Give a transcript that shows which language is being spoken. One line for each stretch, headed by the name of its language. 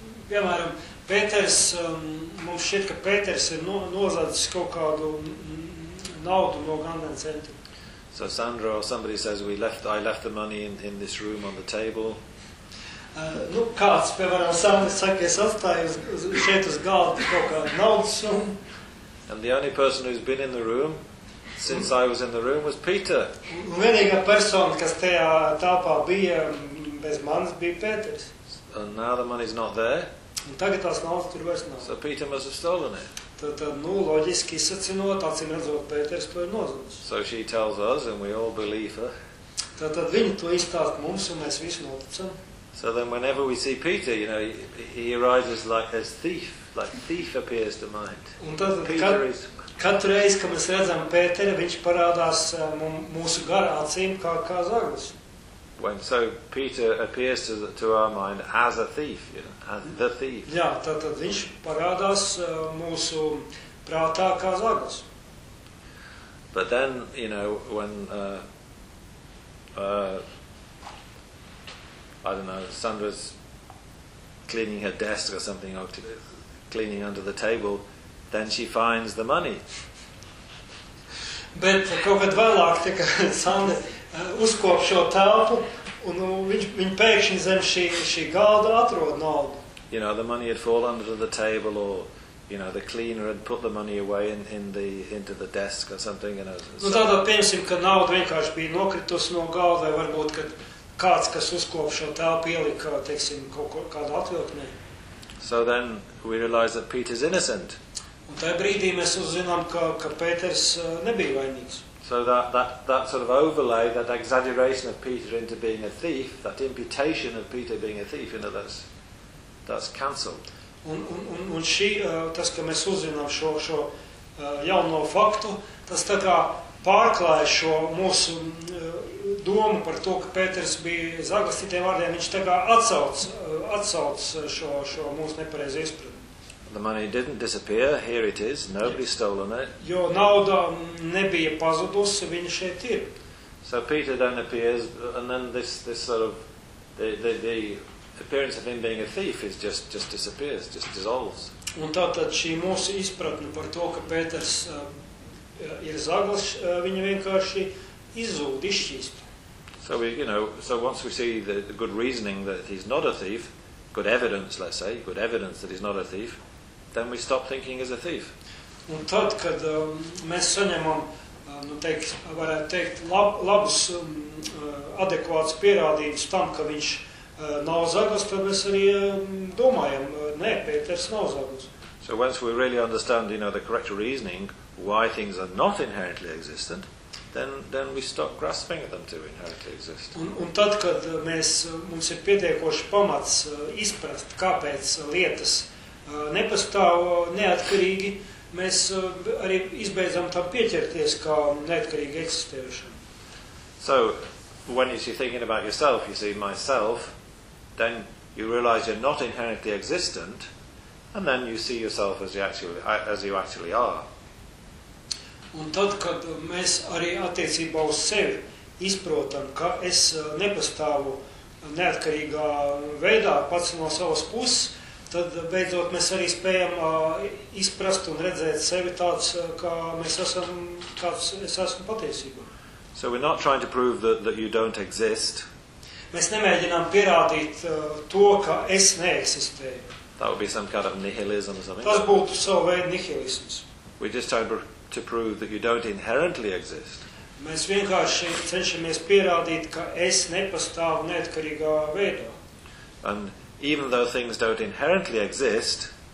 Latvian: Piemēram, Pēters, mums šķiet, ka Pēters ir nozadzis kaut kādu naudu no Gandam centra.
English: So Sandra or somebody says I left the money in this room on the table.
Latvian: Nu kāds, piemēram, Sandra saka, es atstāju šeit uz galda kaut kādu naudas summu.
English: And the only person who's been in the room since I was in the room was Peter.
Latvian: Un vienīgā persona, kas tajā telpā bija bez manis, bija Pēters.
English: And now the money's not there.
Latvian: Un tagad tās naudas tur vairs nav.
English: So Peter must have stolen it.
Latvian: Tad, nu, loģiski izsacinot, acīm redzot, Pēters to ir nozadzis.
English: So she tells us, and we all believe her.
Latvian: Tad viņa to izstāst mums, un mēs visi noticam.
English: So then whenever we see Peter, you know, he arises like a thief appears to mind.
Latvian: Un tad, katru reizi, kad mēs redzam Pēteri, viņš parādās mūsu garā acīm kā zaglis.
English: When so Peter appears to our mind as a thief, you know, as the thief.
Latvian: Jā, tad viņš parādās mūsu prātā kā zaglis.
English: But then, you know, when I don't know, Sandra's cleaning her desk or something, or cleaning under the table, then she finds the money.
Latvian: Bet kaut kad vēlāk, tika Sandra uzkop šo telpu, un viņa pēkšņi zem šī galda atrod naudu.
English: You know, the money had fallen under the table, or, you know, the cleaner had put the money away into the desk or something. You know,
Latvian: so. Nu tādā pensim, ka nauda vienkārši bija nokritusi no galda, vai varbūt, kad kāds, kas uzkop šo telpu, ielika, teiksim, kādu atvilknē.
English: So then we realize that Peter is innocent.
Latvian: Un tajā brīdī mēs uzzinām, ka Pēters nebija vainīgs.
English: So that sort of overlay, that exaggeration of Peter into being a thief, that imputation of Peter being a thief, you know, that's cancelled.
Latvian: Un šī, tas, ka mēs uzzinām šo jauno faktu, tas tā kā pārklāja šo mūsu domu par to, ka Pēters bija zaglis, citiem vārdiem, viņš tā kā atsauc šo mūsu nepareizu izpratni.
English: The money didn't disappear, here it is, nobody stolen it.
Latvian: Jo nauda nebija pazudusi, viņa šeit ir.
English: So Peter then appears, and then this sort of, the appearance of him being a thief is just disappears, just dissolves.
Latvian: Un tātad šī mūsu izpratne par to, ka Pēters ir zaglis, viņa vienkārši izzūd, izšķīst.
English: So we, you know, so once we see the good reasoning that he's not a thief, good evidence, let's say, good evidence that he's not a thief, then we stop thinking as a thief.
Latvian: Un tad, kad mēs saņemam, nu teikt, varētu teikt, labus adekvātus pierādījumus tam, ka viņš nav zaglis, tad mēs arī domājam, nē, Pēters nav zaglis.
English: So once we really understand, you know, the correct reasoning, why things are not inherently existent, then we stop grasping at them to inherently exist.
Latvian: Un tad, kad mums ir pietiekoši pamats izprast, kāpēc lietas nepastāv neatkarīgi, mēs arī izbeidzam tam pieķerties kā neatkarīgi eksistējušam.
English: So, when you're thinking about yourself, you see myself, then you realize you're not inherently existent, and then you see yourself as you actually are.
Latvian: Un tad, kad mēs arī attiecībā uz sevi izprotam, ka es nepastāvu neatkarīgā veidā pats no savas puses, tad beidzot mēs arī spējam izprast un redzēt sevi tāds, kā mēs esam, kāds es esmu patiesībā.
English: So we're not trying to prove that you don't exist.
Latvian: Mēs nemēģinām pierādīt to, ka es neeksistēju.
English: That would be some kind of nihilism or something.
Latvian: Tas būtu savu veidu nihilisms.
English: We're just trying to prove that you don't inherently exist.
Latvian: Mēs vienkārši cenšamies pierādīt, ka es nepastāvu neatkarīgā veidā.
English: And even though things don't inherently exist,